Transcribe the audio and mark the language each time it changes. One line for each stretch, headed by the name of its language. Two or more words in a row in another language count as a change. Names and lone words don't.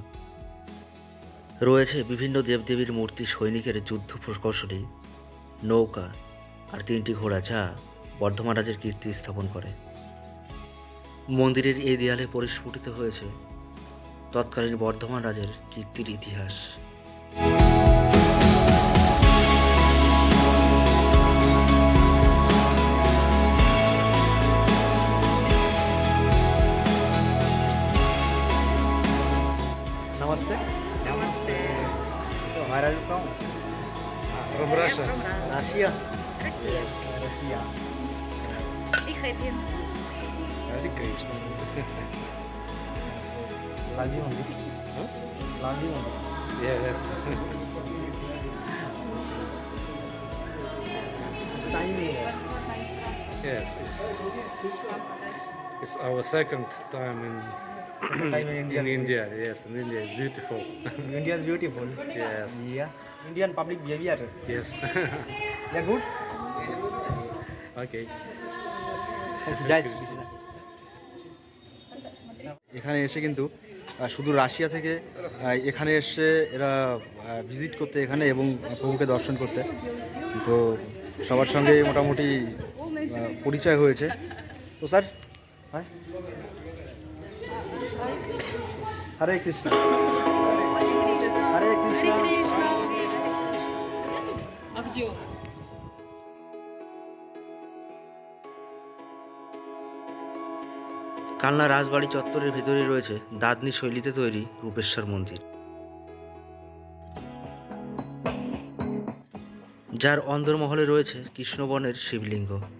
Bangla: রয়েছে বিভিন্ন দেবদেবীর মূর্তি, সৈনিকের যুদ্ধ প্রকৌশলী, নৌকা আর 3টি ঘোড়া, যা বর্ধমান রাজের কীর্তি স্থাপন করে। মন্দিরের এই দেয়ালে পরিস্ফুটিত হয়েছে তৎকালীন বর্ধমান রাজের কীর্তির ইতিহাস।
English: Namaste. Namaste. So, where are you from? From Russia. From Russia. Russia.
Russian: Россия.
English: Russia. Be happy.
Sanskrit: Hare Krishna.
Bangla: লালজি মন্দির, লালজি মন্দির।
English: Yes.
Bangla: টাইম নেই।
English: Yes, it's our second time Second time in India. in India. Yes, in India is beautiful. India is beautiful. Yes, Yeah. Indian public behavior. yes. Yeah, good. Okay.
Hindi: Jai
Bangla: এখানে এসে কিন্তু শুধু রাশিয়া থেকে এখানে এসে এরা ভিজিট করতে এখানে এবং প্রভুকে দর্শন করতে, তো সবার সঙ্গে মোটামুটি পরিচয় হয়েছে। তো স্যার হ্যাঁ,
Sanskrit: হরে কৃষ্ণ, হরে কৃষ্ণ। Hare Krishna.
Russian: А где он?
Bangla: কালনা রাজবাড়ি চত্বরের ভেতরে রয়েছে দাদনি শৈলীতে তৈরি রূপেশ্বর মন্দির, যার অন্দরমহলে রয়েছে কৃষ্ণবর্ণের শিবলিঙ্গ।